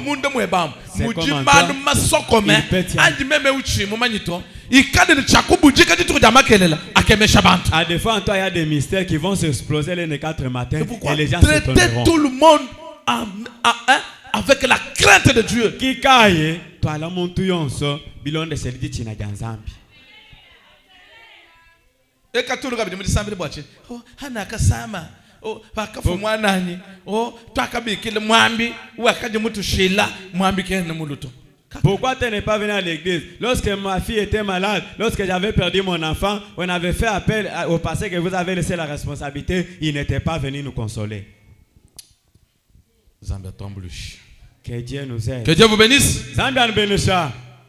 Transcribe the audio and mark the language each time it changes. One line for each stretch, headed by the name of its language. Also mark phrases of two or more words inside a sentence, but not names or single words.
French: À des fois, il y a des mystères qui vont s'exploser les 4 matins et les gens s'étonneront. Tout le monde avec la crainte de Dieu. Et quand tout le monde me dit
Luba-Lulua: oh hanaka sama oh bakafu mwananyi oh twakabikile mwambi wakaje mutu shila mwambi kene muluto.
French: Pourquoi tu n'es pas venu à l'église? Lorsque ma fille était malade, lorsque j'avais perdu mon enfant, on avait fait appel au pasteur que vous avez laissé la responsabilité, il n'était pas venu nous consoler. Que Dieu nous aide. Que Dieu vous bénisse.